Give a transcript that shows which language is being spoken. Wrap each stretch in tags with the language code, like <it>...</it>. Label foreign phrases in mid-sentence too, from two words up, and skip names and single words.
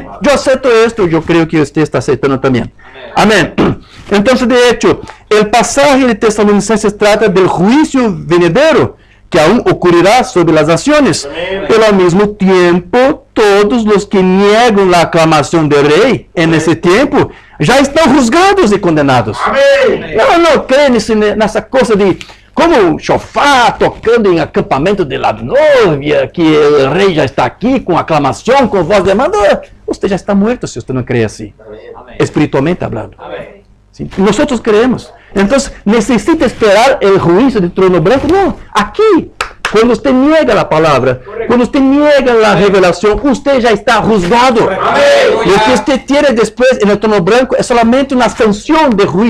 <es>Yo acepto esto, yo creo que usted está aceptando también. Amén. Entonces, de hecho, el pasaje de Tesalonicenses trata del juicio venidero que aún ocurrirá sobre las naciones. Pero al mismo tiempo, todos los que niegan la aclamación del rey en ese tiempo</es> <pt>já estão juzgados e condenados. Amém. Não creem nessa coisa de como um chofar tocando em acampamento</pt> <es>de la novia,</es> <pt>que o rei já está aqui com aclamação, com voz de mando. Você já está morto se você não crê assim. Amém.</pt> <es>Espiritualmente hablando. Amém. ¿Sí? Nosotros creemos. Entonces, ¿necesita esperar el juicio del trono blanco? No, aquí. Cuando usted niega la palabra, cuando usted niega la revelación, usted ya está juzgado. Lo que usted tiene después en el trono blanco es solamente una sanción de juicio.</es>